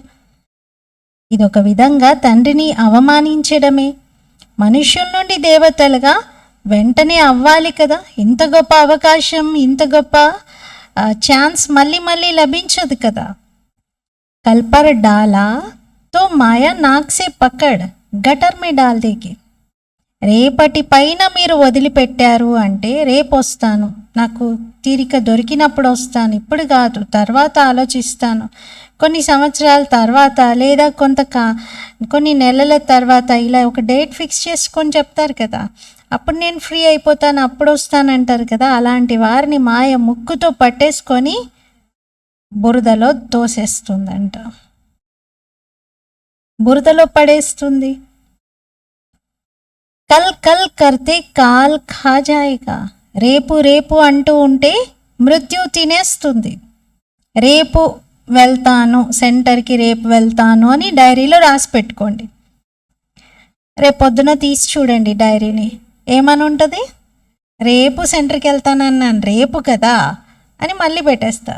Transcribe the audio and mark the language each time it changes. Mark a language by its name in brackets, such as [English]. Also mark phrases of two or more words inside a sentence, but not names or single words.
[Telugu] ఇది ఒక విధంగా తండ్రిని అవమానించడమే. మనుషుల నుండి దేవతలుగా వెంటనే అవ్వాలి కదా. ఇంత గొప్ప అవకాశం, ఇంత గొప్ప ఛాన్స్ మళ్ళీ మళ్ళీ లభించదు కదా. [Hindi] कल पर डाला तो तो माया नाक से पकड़ गटर में डाल देगी. [Telugu] రేపటి పైన మీరు వదిలిపెట్టారు అంటే రేపు వస్తాను, నాకు తీరిక దొరికినప్పుడు వస్తాను, ఇప్పుడు కాదు, తర్వాత ఆలోచిస్తాను, కొన్ని సంవత్సరాల తర్వాత లేదా కొన్ని నెలల తర్వాత, ఇలా ఒక డేట్ ఫిక్స్ చేసుకొని చెప్తారు కదా, అప్పుడు నేను ఫ్రీ అయిపోతాను, అప్పుడు వస్తానంటారు కదా. అలాంటి వారిని మాయ ముక్కుతో పట్టేసుకొని బురదలో తోసేస్తుందంట, బురదలో పడేస్తుంది. [Hindi] कल कल करते काल खा जाएगा. [Telugu] రేపు రేపు అంటూ ఉంటే మృత్యు తినేస్తుంది. రేపు వెళ్తాను సెంటర్కి, రేపు వెళ్తాను అని డైరీలో రాసి పెట్టుకోండి. రేపు పొద్దున తీసి చూడండి డైరీని, ఏమని ఉంటుంది? రేపు సెంటర్కి వెళ్తానన్నాను, రేపు కదా అని మళ్ళీ పెట్టేస్తారు.